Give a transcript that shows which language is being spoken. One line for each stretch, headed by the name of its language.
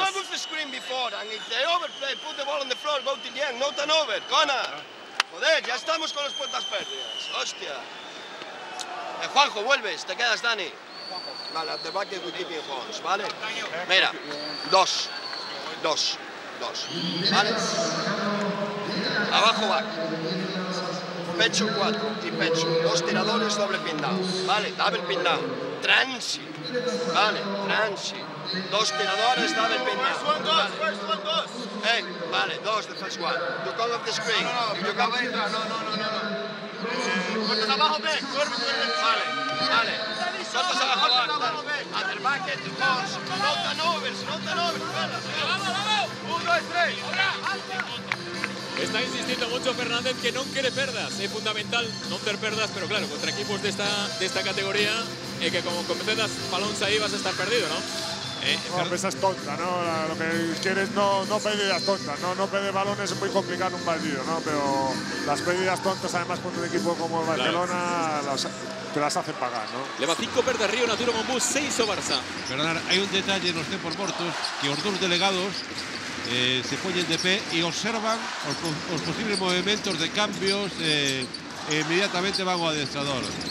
English: don't move the screen before, and if they overplay, put the ball on the floor, go to the end, no turnover, Connor.
Spanish: Joder, ya estamos con las puertas pérdidas. Hostia. Juanjo, vuelves, te quedas, Dani. Vale,
English: at the back with keeping horns,
Spanish: ¿vale? Mira, dos. ¿Vale? Abajo back. Pecho 4 y pecho. 2 tiradores, doble pin down.
English: Vale, double pin down.
Spanish: Transi. Vale, transi. 2 tiradores,
English: double pin down. First one, dos. Hey, vale, 2 the first one. You come off the screen. No.
Spanish: Cortas abajo, back. Vale. Cortas abajo, back.
English: At the back, at the horns. No turnovers.
Spanish: Vamos. 1, 2, 3.
Galician: Está insistindo mucho Fernández que non quere perdas. É fundamental non ter perdas, pero claro, contra equipos desta categoría é que como cometedas balóns aí vas a estar perdido, ¿no?
Spanish: No, esa es tonta, ¿no? Lo que quieres no pérdidas tontas, no perder balones es muy complicado en un partido, ¿no? Pero las pérdidas tontas, además, con un equipo como el Barcelona, te las hacen pagar, ¿no?
Galician: Leva 5 perdas Río Natura Monbus, 6 o Barça. Bernard, hai un detalle nos tempos mortos que os dous delegados se poñen de pé e observan os posibles movimentos de cambios e inmediatamente van ao adestrador.